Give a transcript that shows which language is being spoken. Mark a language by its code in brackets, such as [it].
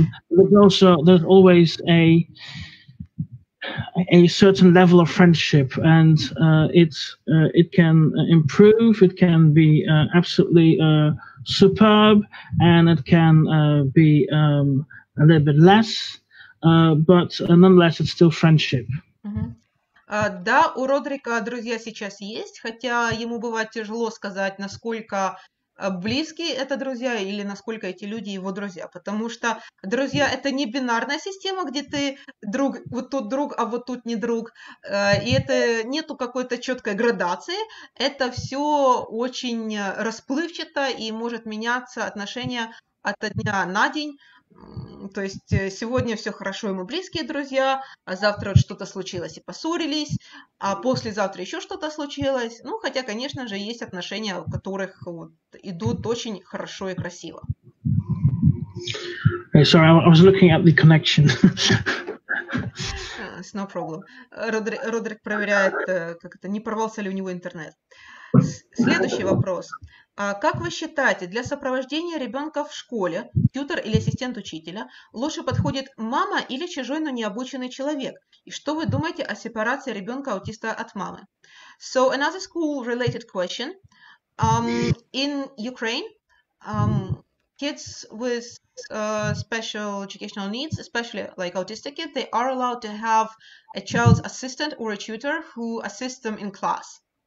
[en] There's always a certain level of friendship, and it can improve. It can be absolutely superb, and it can be a little bit less, but nonetheless, it's still friendship. [ru] Да, у Родрика друзья сейчас есть, хотя ему бывает тяжело сказать, насколько близкие это друзья или насколько эти люди его друзья, потому что друзья — это не бинарная система, где ты друг, вот тут друг, а вот тут не друг, и это нету какой-то четкой градации, это все очень расплывчато и может меняться отношения от дня на день. То есть сегодня все хорошо, и мы близкие друзья, а завтра вот что-то случилось и поссорились, а послезавтра еще что-то случилось. Ну, хотя, конечно же, есть отношения, у которых вот идут очень хорошо и красиво. [en] Sorry, I was looking at the connection. It's no problem. [ru] Родрик проверяет, не порвался ли у него интернет. Следующий вопрос. Как вы считаете, для сопровождения ребенка в школе, тьютор или ассистент учителя, лучше подходит мама или чужой, но необученный человек? И что вы думаете о сепарации ребенка-аутиста от мамы? [en] So, another school-related question. In Ukraine, kids with special educational needs, especially like autistic kids, they are allowed to have a child's assistant or a tutor who assists them in class.